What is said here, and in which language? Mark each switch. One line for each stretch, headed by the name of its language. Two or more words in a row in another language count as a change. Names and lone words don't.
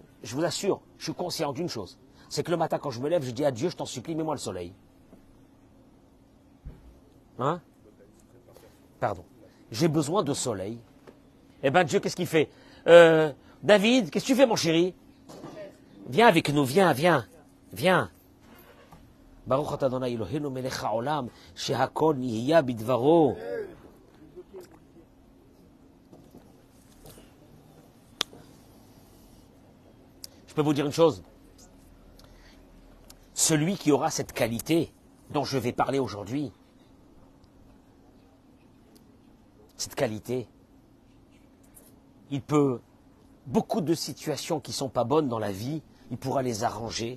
French: Je vous assure, je suis conscient d'une chose. C'est que le matin, quand je me lève, je dis à Dieu, je t'en supplie, mets-moi le soleil. Hein? Pardon. J'ai besoin de soleil. Eh bien, Dieu, qu'est-ce qu'il fait? David, qu'est-ce que tu fais, mon chéri? Viens avec nous, viens.
Hebrew: ברוך אתה אדוני אלוהינו מלך העולם שהכל נהיה בדברו.
French: Je peux vous dire une chose. Celui qui aura cette qualité dont je vais parler aujourd'hui, cette qualité, il peut, beaucoup de situations qui ne sont pas bonnes dans la vie, il pourra les arranger.